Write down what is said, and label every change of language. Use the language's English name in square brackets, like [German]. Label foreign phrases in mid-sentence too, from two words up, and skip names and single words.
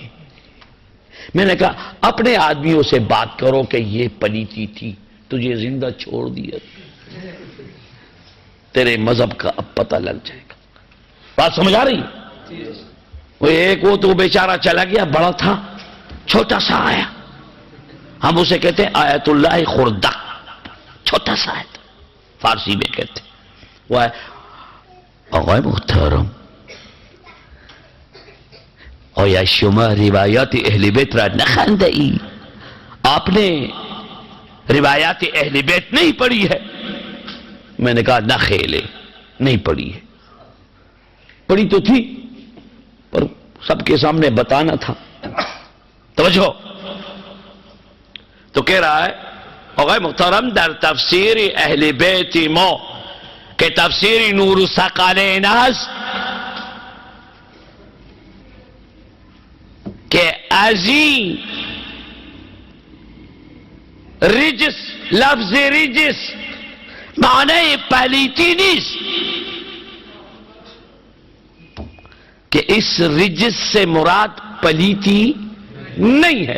[Urdu] میں نے کہا اپنے آدمیوں سے بات کرو کہ یہ پلیتی تھی، تجھے زندہ چھوڑ دیا، تیرے مذہب کا اب پتہ لگ جائے گا. بات سمجھ آ رہی؟ وہ ایک وہ تو بیچارہ چلا گیا، بڑا تھا، چھوٹا سا آیا. ہم اسے کہتے ہیں آیت اللہ خردق، چھوٹا سا آیت فارسی میں کہتے ہیں. وہ ہے [Persian] آقای محترم، آیا شما روایات اہل بیت را نخواندئی؟ [Urdu] آپ نے روایات اہل بیت نہیں پڑھی ہے؟ میں نے کہا [Persian] نہ خیلے، [Urdu] نہیں پڑھی ہے. پڑھی تو تھی پر سب کے سامنے بتانا تھا. توجہ. تو کہہ رہا ہے [Persian] آقای محترم در تفسیر اہل بیت ما کہ تفسیر نور الثقلین است کہ ازین رجس، لفظ رجس معنی پلیتی نیست، [Urdu] کہ اس رجس سے مراد پلیتی نہیں ہے.